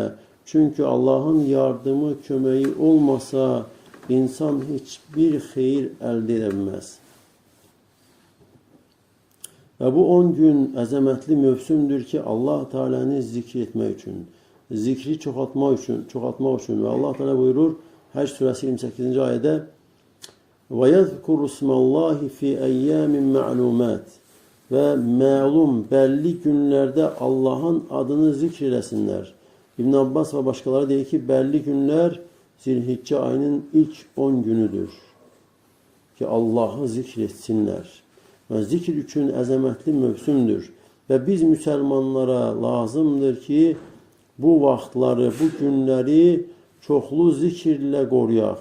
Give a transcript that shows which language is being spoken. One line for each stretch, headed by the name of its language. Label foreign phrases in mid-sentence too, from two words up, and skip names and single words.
Azerbaijani: Çünki Allahın yardımı, köməyi olmasa, insan heç bir xeyir əldə edə bilməz. Və bu 10 gün əzəmətli mövsümdür ki, Allah Teala'nı zikr etmək üçün, zikri çoxaltmaq üçün və Allah Teala buyurur, Həcc surəsi 28-ci ayədə
Arabic: وَيَذْكُرُ اسْمَ اللّٰهِ فِي اَيَّامٍ مَعْلُومَاتٍ
Azerbaijani: və məlum, bəlli günlərdə Allahın adını zikr eləsinlər. İbn Abbas və başqaları deyir ki, bəlli günlər Zilhiccə ayının ilk 10 günüdür ki, Allahı zikr etsinlər. Və zikr üçün əzəmətli mövsümdür. Və biz müsəlmanlara lazımdır ki, bu vaxtları, bu günləri çoxlu zikirlə qoruyaq.